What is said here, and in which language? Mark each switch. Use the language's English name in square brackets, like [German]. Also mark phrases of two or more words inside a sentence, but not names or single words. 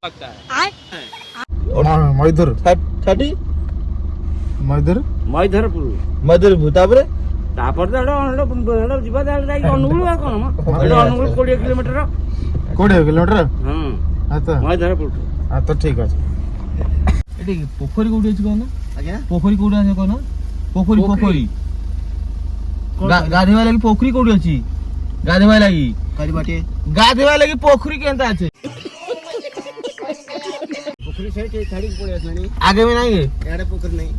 [Odia] मयूर 30 ମଇଧରପୁର ତାପରେ ତାପରେ ତ ଏଟା ଯିବା ଯାଇକି ଅନୁଗୁଳ ଆଉ କଣ ଏଟା ଅନୁଗୁଳ 20 କିଲୋମିଟର [Hindi] 20 किलोमीटर [Odia] ହଁ [Hindi] अच्छा [Odia] ମଇଧରପୁର [Hindi] तो ठीक अच्छे [Odia] ଏଠି ପୋଖରୀ କୋଉଠି ଅଛି କହନା ଆଜ୍ଞା ପୋଖରୀ କୋଉଠି ଅଛି କହନା ପୋଖରୀ ଗାଧେଇବା ଲାଗି ପୋଖରୀ କୋଉଠି ଅଛି ଗାଧେଇବା ଲାଗି ଗାଧେଇବା ଲାଗି ପୋଖରୀ କେନ୍ତା ଅଛି ପୋଖରୀ ସେଇଠି ଛାଡ଼ିକି ପଳେଇ ଆସିଲାଣି [Hindi] ଆगे में नहीं [Odia] ଇଆଡ଼େ ପୋଖରୀ ନାହିଁ